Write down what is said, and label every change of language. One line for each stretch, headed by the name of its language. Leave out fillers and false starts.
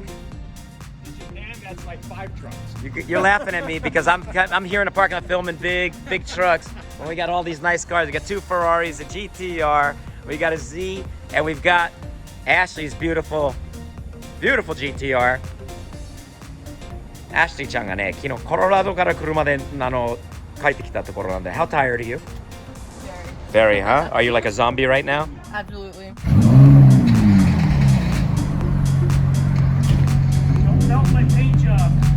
English: In Japan, that's like 5 trucks. You're laughing at me because I'm here in the parking lot filming big trucks. Well, we got all these nice cars. We got 2 Ferraris, a GTR, we got a Z, and we've got Ashley's beautiful GTR.
Japanese: アシュリーちゃんがね、昨日コロラドから車で帰ってきたところなんで。
English: How tired are you? Very, huh? Are you like a zombie right now? Absolutely. Don't melt my paint job.